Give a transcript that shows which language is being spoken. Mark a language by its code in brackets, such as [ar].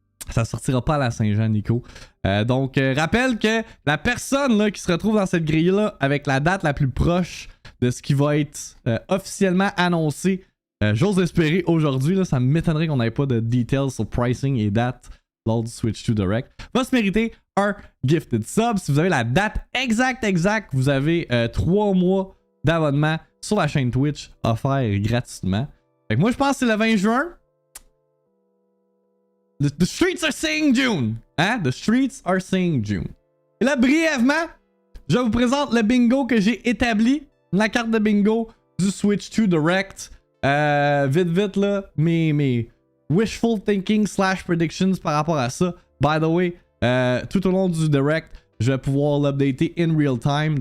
[fr] Ça sortira pas à la Saint-Jean, Nico. Donc, rappelle que la personne là, qui se retrouve dans cette grille-là avec la date la plus proche de ce qui va être officiellement annoncé, j'ose espérer aujourd'hui, là, ça m'étonnerait qu'on n'ait pas de details sur pricing et date lors du Switch 2 Direct, va se mériter un gifted sub. Si vous avez la date exacte, vous avez 3 mois d'abonnement sur la chaîne Twitch offert gratuitement. Fait que moi, je pense que c'est le 20 juin. [en] The streets are saying June. Hein? The streets are saying June. [fr] Et là, brièvement, je vous présente le bingo que j'ai établi. La carte de bingo du Switch 2 Direct. Vite, là, mes [en] wishful thinking / predictions [fr] par rapport à ça. By the way, tout au long du Direct, je vais pouvoir l'updater [en] in real time.